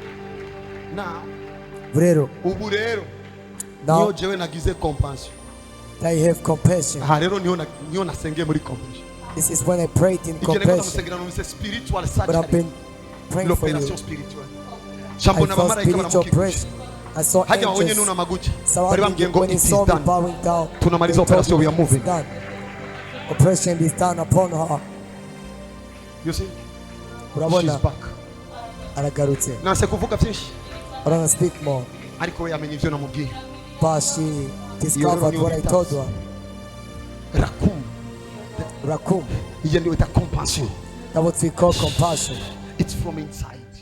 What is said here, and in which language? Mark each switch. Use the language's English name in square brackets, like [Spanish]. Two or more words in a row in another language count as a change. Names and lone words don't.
[English] Now, [Rundi] ubu rero niyo jewe nagize compassion [English] that you have compassion. [Rundi] aha rero niyo nasengeye muri compassion. [English] This is when I prayed in compassion. Spiritual But I've surgery, been praying for you. [French] l'opération spirituelle. [English] I [Rundi] Jambo na [English] felt [Rundi] bamarayika [English] spiritual [Rundi] baramukikije. [English] pressure. I saw [Rundi] Hajya wabonye [English] angels nuna maguchi. Bari surrounding [Rundi] bambwiye [English] you. [Rundi] ngo [English] When it you is saw me done. bowing down, [Swahili] Tunamaliza [English] they told operation, we me are moving. it's done. Oppression is done upon her. You see? [Rundi] Urabona [English] She's back. [Rundi] aragarutse. Nanse kuvuga byinshi. [English] I don't speak more. [Rundi] Ariko we yamenye ivyo namubwiye. [English] But she discovered what I told her. Rakum. Rakum. [Swahili] Iyo ndio ita compassion. [English] That's what we call compassion. It's from inside.